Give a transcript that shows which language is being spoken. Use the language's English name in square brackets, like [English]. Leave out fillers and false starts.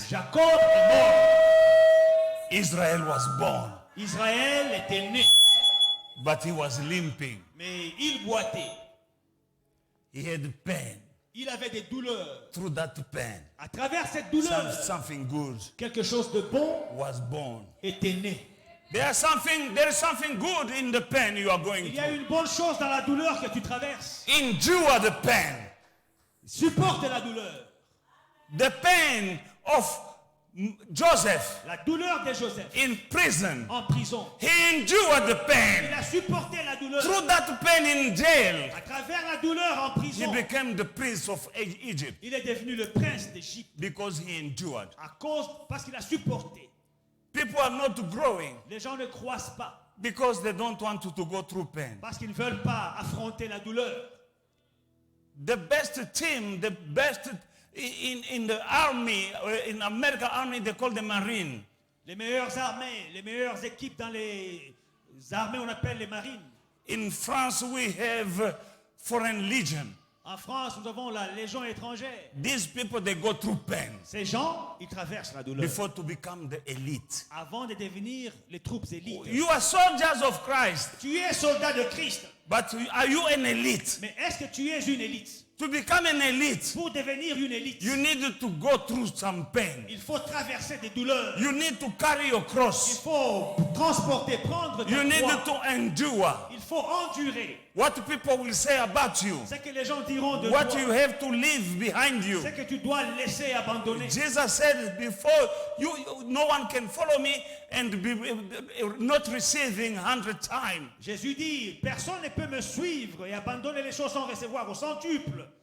[French] Jacob est mort. [English] Israel was born. [French] Israël était né, [English] But he was limping. [French] mais il boitait. [English] He had pain. [French] Il avait des douleurs. [English] Through that pain, [French] À travers cette douleur, [English] something good [French] quelque chose de bon [English] was born. [French] était né. [English] There is something good in the pain you are going [French] Il y a [English] through. [French] une bonne chose dans la douleur que tu traverses. [English] Endure the pain. [French] Supporte la douleur. [English] The pain of Joseph [French] La douleur de Joseph [English] in prison. [French] en prison. [English] He endured the [French] Il [English] pain. [French] a supporté la douleur. [English] Through that pain in jail, [French] À travers la douleur en [English] he [French] prison, [English] became the prince of Egypt [French] il est devenu le prince d'Égypte [English] because he endured. [French] parce qu'il a supporté. [English] People are not growing [French] Les gens ne croissent pas [English] because they don't want to go through pain. [French] parce qu'ils ne veulent pas affronter la douleur. [English] The best team, the best in the army, in American army, they call the Marine. [French] Les meilleures armées, les meilleures équipes dans les armées, on appelle les marines. [English] In France, we have Foreign Legion. [French] En France, nous avons la Légion étrangère. [English] These people, they go through pain [French] Ces gens, ils traversent la douleur [English] before to become the elite. [French] avant de devenir les troupes élites. [English] You are soldiers of Christ, [French] Tu es soldat de Christ, [English] but are you an elite? [French] mais est-ce que tu es une élite? [English] To become an elite, [French] Pour devenir une élite, [English] you need to go through some pain. [French] il faut traverser des douleurs. [English] You need to carry your [French] Il [English] cross. [French] faut transporter, prendre ta [English] You need [French] croix. [English] to endure [French] Il faut endurer. [English] what people will say about you, [French] Ce que les gens diront de [English] what [French] toi, [English] you have to leave behind you. [French] ce que tu dois laisser abandonner. [English] Jesus said before, no one can follow me and be not receiving 100 times. [French] Jésus dit, personne ne peut me suivre et abandonner les choses sans recevoir au centuple.